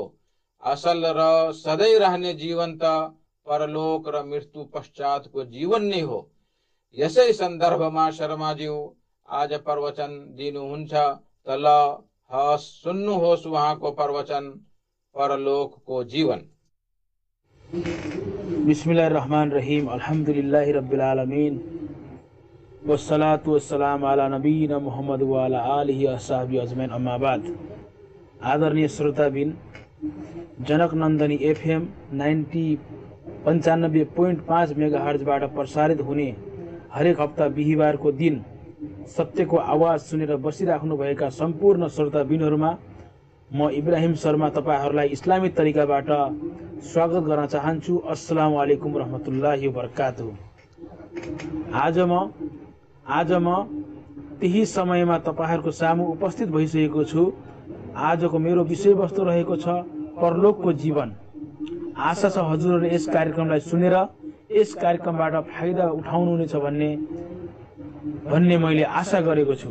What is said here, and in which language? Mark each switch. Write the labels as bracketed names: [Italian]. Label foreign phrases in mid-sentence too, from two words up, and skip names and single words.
[Nepali] असल र सधैँ रहने जीवन त परलोक र मृत्यु पश्चातको जीवन नै हो। यसै सन्दर्भमा शर्माज्यू आज प्रवचन दिनुहुन्छ। त ल सुन्नुहोस् उहाँको प्रवचन, परलोकको जीवन। [Arabic] بسم الله الرحمن الرحيم، الحمد لله رب العالمين، والصلاة والسلام على نبينا محمد وعلى آله وأصحابه أجمعين، أما بعد. [Nepali] आदरणीय श्रोताबिन, जनक नन्दनी एफएम 95.5 मेगाहर्जबाट प्रसारित हुने हरेक हप्ता बिहिबारको दिन सत्यको आवाज सुनेर बसिराख्नु भएका सम्पूर्ण श्रोताबिनहरूमा म इब्राहिम शर्मा तपाईहरुलाई इस्लामी तरिकाबाट स्वागत गर्न चाहन्छु। [Arabic] السلام عليكم ورحمة الله وبركاته. [Nepali] आज म त्यही समयमा तपाईहरुको सामु उपस्थित भइसकेको छु। आजको मेरो विषयवस्तु रहेको छ परलोकको जीवन। आशा छ हजुरहरूले यस कार्यक्रमलाई सुनेर यस कार्यक्रमबाट फाइदा उठाउनुहुनेछ भन्ने मैले आशा गरेको छु।